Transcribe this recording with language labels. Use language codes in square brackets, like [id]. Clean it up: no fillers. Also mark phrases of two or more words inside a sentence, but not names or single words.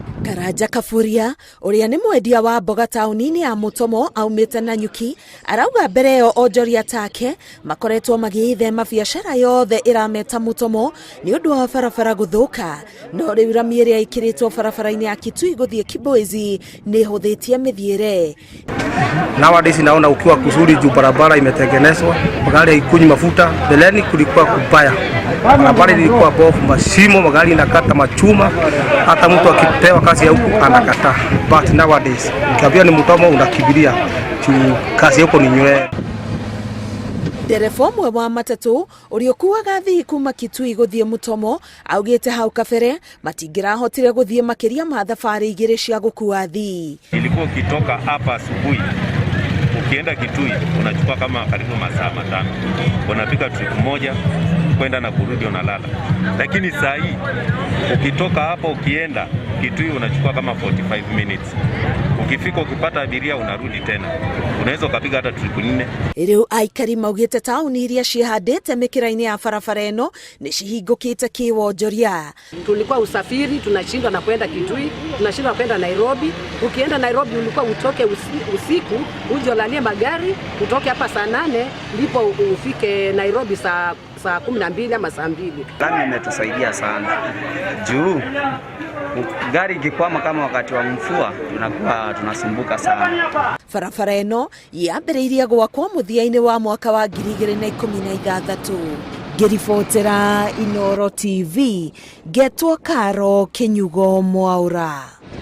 [ki] Karanja Kafuria uria ni mwendia wa mboga tauni-ini ya Mutomo aumite na nyuki arauga mbere yo onjoria take makoretwo magithema biacara yothe irameta Mutomo ni undu wa barabara guthuka no riu rami iria ikiritwo barabara-ini ya Kitui-Kibwezi ni huthitie mithiire. [sw] Nowadays naona ukiwa kuzuri juu barabara imetengenezwa, magari haikunywi mafuta. Beleni kulikuwa kubaya, barabara ilikuwa bovu, mashimo, magari inakata machuma, hata mtu akipewa kazi ya huku anakataa. [en] But nowadays [sw] ukiambia ni Mutomo unakibiria juu kazi huko ni nywele. [ki] Dereva umwe wa matatu uriokuaga athii kuma Kitui guthie Mutomo augite hau kabere matingirahotire guthie makiria ma thabari igiri cia gukua athii. [sw] Ilikuwa ukitoka hapa asubuhi ukienda Kitui unachukua kama karibu masaa 5, unapika trip moja kwenda na kurudi unalala. Lakini saa hii ukitoka hapa ukienda Kitui unachukua kama 45 minutes. Ukifika ukipata abiria unarudi tena. Unaweza ukapiga hata trip 4. [ki] Riu aikari maugite tauni iria cihandite mikira-ini ya barabara eno ni cihingukite kiwonjoria. [sw] Tulikuwa usafiri tunashindwa na kwenda Kitui, tunashindwa kwenda Nairobi. Ukienda Nairobi ulikuwa utoke usiku uje ulalie magari, utoke hapa saa 8 ndipo ufike Nairobi saa 12 ama saa 2. Lami imetusaidia sana. Juu gari ikikwama kama wakati wa mvua tunakuwa tunasumbuka sana. [ki] Barabara eno yambĩrĩirie gwakwo mũthia-inĩ wa mwaka wa 2016. Ngĩribotera Inooro TV, Getwo Karo Kinyugo Mwaura.